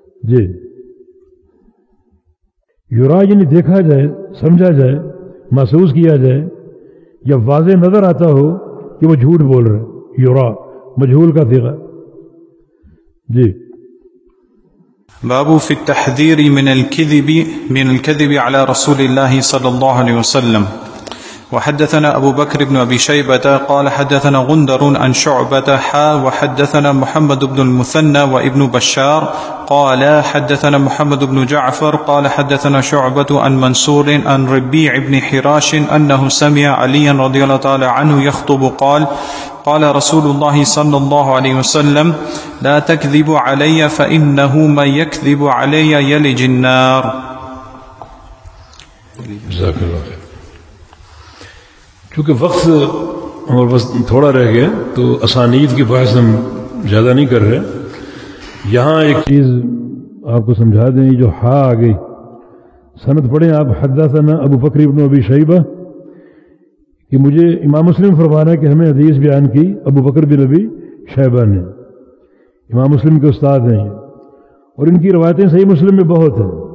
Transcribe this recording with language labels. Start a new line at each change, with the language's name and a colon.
Urdu: جی, یورا یعنی دیکھا جائے, سمجھا جائے, محسوس کیا جائے, یا واضح نظر آتا ہو کہ وہ جھوٹ بول رہے ہیں. یورا مجھول کا صیغہ. جی,
Arabic: باب فی التحذیر من الكذب علی رسول اللہ صلی اللہ علیہ وسلم. وحدثنا أبو بكر بن أبي شيبة قال حدثنا غندر عن شعبة حا وحدثنا محمد بن المثنى وابن بشار قال حدثنا محمد بن جعفر قال حدثنا شعبة عن منصور عن ربيع بن حراش أنه سمع عليا رضي الله تعالى عنه يخطب قال قال رسول الله صلى الله عليه وسلم لا تكذب علي فإنه من يكذب علي يلج النار. جزاك الله.
Urdu: چونکہ وقت ہمارے پاس تھوڑا رہ گیا تو اسانید کی بحث ہم زیادہ نہیں کر رہے. یہاں ایک چیز آپ کو سمجھا دیں, جو ہا آ گئی, سند پڑھیں آپ, حدثنا ابو بکر ابن ابی شیبہ, کہ مجھے امام مسلم فرما رہا ہے کہ ہمیں حدیث بیان کی ابو بکر بن ابی شیبہ نے, امام مسلم کے استاد ہیں, اور ان کی روایتیں صحیح مسلم میں بہت ہیں.